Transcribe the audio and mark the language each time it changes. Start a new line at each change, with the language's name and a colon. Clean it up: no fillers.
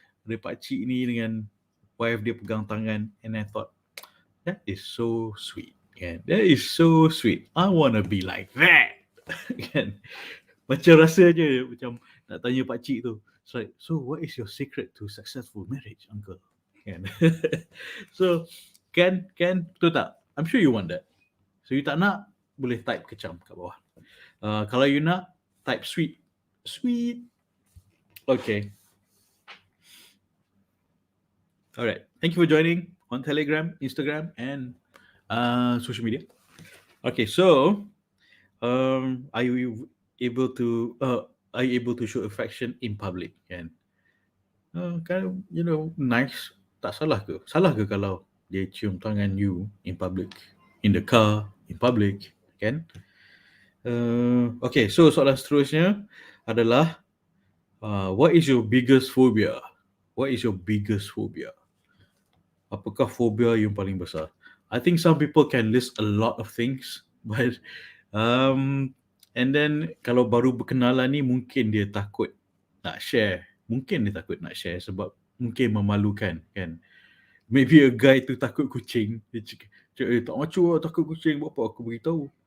Malay: Ada pakcik ni dengan wife dia pegang tangan,
English: and I thought, that is so sweet.
Malay: Kan?
English: That is so sweet. I want to be like that. Kan?
Malay: Macam rasa je macam nak tanya pakcik tu.
English: It's like, so what is your secret to successful marriage, uncle? Kan? So,
Malay: kan, betul tak?
English: I'm sure you want that.
Malay: So you tak nak, boleh type kecam kat bawah.
English: Kalau you nak, type sweet. Sweet. Okay. Alright. Thank you for joining on Telegram, Instagram, and social media. Okay, so are you able to show affection in public?
Malay: Kan? Kan, nice. Tak salah ke? Salah ke kalau dia cium tangan
English: you in public, in the car, in public, kan? Okay, so
Malay: soalan seterusnya adalah,
English: what is your biggest phobia? What is your biggest phobia?
Malay: Apakah fobia yang paling besar?
English: I think some people can list a lot of things, but and then
Malay: kalau baru berkenalan ni mungkin dia takut nak share. Mungkin dia takut nak share sebab mungkin memalukan, kan?
English: Maybe a guy
Malay: tu takut kucing. Dia cakap, tak macu lah takut kucing. Buat apa aku beritahu.